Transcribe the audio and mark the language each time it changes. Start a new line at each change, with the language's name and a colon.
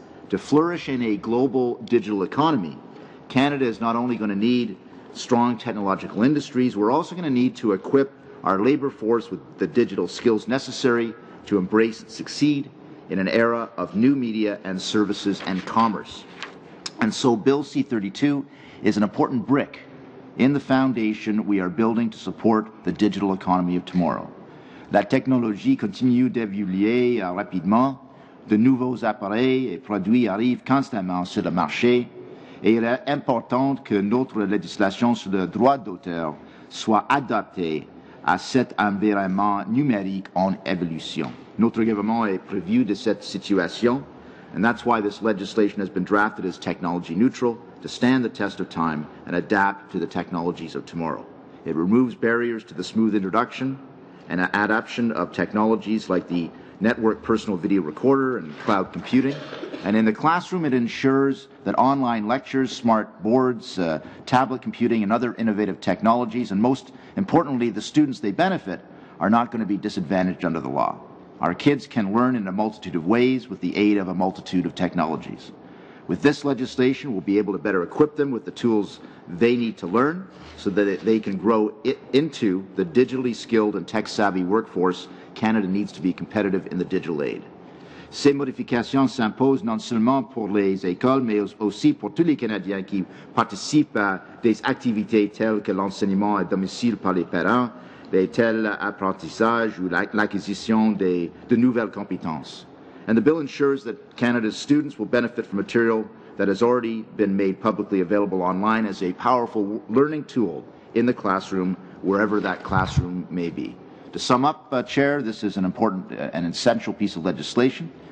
English: To flourish in a global digital economy, Canada is not only going to need strong technological industries, we're also going to need to equip our labor force with the digital skills necessary to embrace and succeed in an era of new media and services and commerce. And so Bill C-32 is an important brick in the foundation we are building to support the digital economy of tomorrow.
French: La technologie continue d'évoluer rapidement. De nouveaux appareils et produits arrivent constamment sur le marché et il est important que notre législation sur le droit d'auteur soit adaptée à cet environnement numérique en évolution. Notre gouvernement est prévu de cette situation,
English: and that's why this legislation has been drafted as technology neutral, to stand the test of time and adapt to the technologies of tomorrow. It removes barriers to the smooth introduction and adoption of technologies like the network personal video recorder and cloud computing. And in the classroom, it ensures that online lectures, smart boards, tablet computing, and other innovative technologies, and most importantly, the students they benefit, are not going to be disadvantaged under the law. Our kids can learn in a multitude of ways with the aid of a multitude of technologies. With this legislation, we'll be able to better equip them with the tools they need to learn so that they can grow into the digitally skilled and tech-savvy workforce Canada needs to be competitive in the digital age.
French: Ces modifications s'imposent non seulement pour les écoles, mais aussi pour tous les Canadiens qui participent à des activités telles que l'enseignement à domicile par les parents, les tels apprentissage ou l'acquisition de nouvelles compétences.
English: And the bill ensures that Canada's students will benefit from material that has already been made publicly available online as a powerful learning tool in the classroom, wherever that classroom may be. To sum up, Chair, this is an important and essential piece of legislation.